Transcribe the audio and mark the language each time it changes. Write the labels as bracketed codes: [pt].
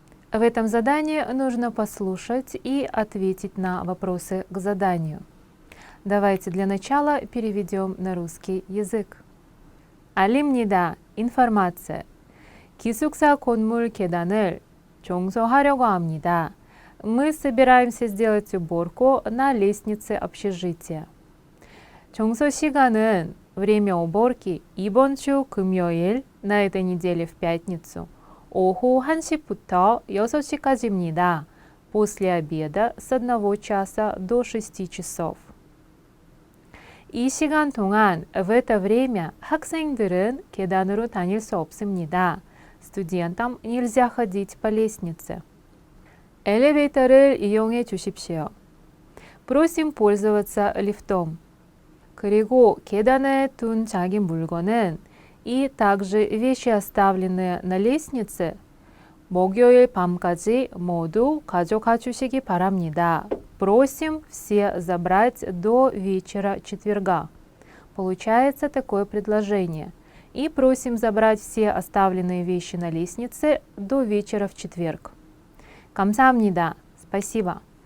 [ru] В этом задании нужно послушать и ответить на вопросы к заданию. Давайте для начала переведем на русский язык. [ko] 알립니다. [ru] информация. [ko] 기숙사 건물 계단을 청소하려고 합니다. [ru] Мы собираемся сделать уборку на лестнице общежития. [ko] 청소 시간은 [ru] время уборки [ko] 이번 주 금요일, [ru] на этой неделе в пятницу, [ko] 오후 1시부터 6시까지입니다. [ru] После обеда с 1 часа до 6 часов. [ko] 이 시간 동안, [ru] в это время, [ko] 학생들은 계단으로 다닐 수 없습니다. [ru] студентам нельзя ходить по лестнице. [ko] 엘리베이터를 이용해 주십시오. [ru] Просим пользоваться лифтом. [ko] 그리고 계단에 둔 자기 물건은 [ru] и также вещи, оставленные на лестнице, [ko] 목요일 밤까지 모두 가져가 주시기 바랍니다. [ru] Просим все забрать до вечера четверга. Получается такое предложение. И просим забрать все оставленные вещи на лестнице до вечера в четверг. [ko] 감사합니다. [ru] Спасибо.